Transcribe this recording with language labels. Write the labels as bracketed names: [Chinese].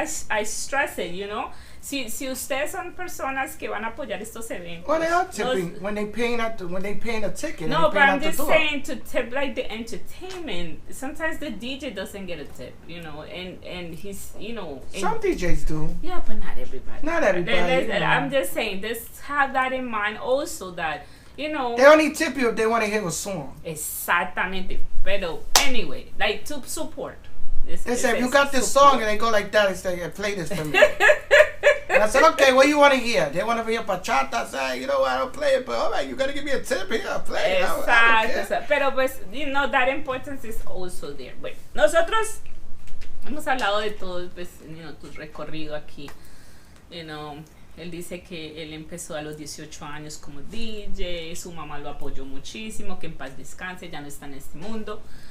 [English] I stress it, [Spanish] Si ustedes son personas que van a apoyar estos eventos. [English] Well, they are tipping when they paying a ticket. No, but I'm just saying to tip like the entertainment. Sometimes the DJ doesn't get a tip, and he's, some DJs do. Yeah, but not everybody. Not everybody. I'm just saying, just have that in mind also that, they only tip you if they want to hear a song. [Spanish] Exactamente. Pero [English] anyway, to support. They say, if you got this song and they go like that, they say, play this for me. And I said, okay, what do you want to hear? They want to hear bachata. I said, you know what, I don't play it, but all right, you got to give me a tip here. I'll play it. [Spanish] Exacto. Pero pues, [English] that importance is also there. [Spanish] Bueno, nosotros hemos hablado de todo, pues, tu recorrido aquí. Él dice que él empezó a los 18 años como DJ, su mamá lo apoyó muchísimo, que en paz descanse, ya no está en este mundo.